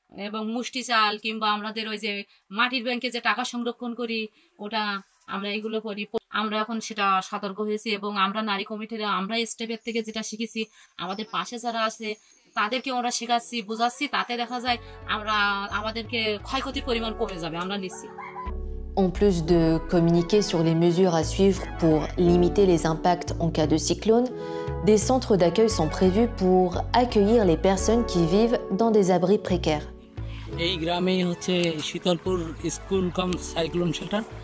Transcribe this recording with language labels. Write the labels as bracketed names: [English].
[Bangla] এবং মুষ্টি চাল কিংবা আমাদের ওই যে মাটির ব্যাংকে যে টাকা সংরক্ষণ করি, ওটা আমরা এগুলো করি। আমরা এখন সেটা সতর্ক হয়েছি এবং আমরা নারী কমিটিরা আমরা স্টেপের থেকে যেটা শিখেছি, আমাদের পাশে যারা আছে তাদেরকে ওরা শেখাচ্ছি, বোঝাচ্ছি, তাতে দেখা যায় আমরা আমাদেরকে ক্ষয়ক্ষতির পরিমাণ কমে যাবে, আমরা নিচ্ছি। [French] En plus de communiquer sur les mesures à suivre pour limiter les impacts en cas de cyclone, des centres d'accueil sont prévus pour accueillir les personnes qui vivent dans des abris précaires. [Bangla] এই গ্রামেই হচ্ছে Shitalpur school cum cyclone shelter.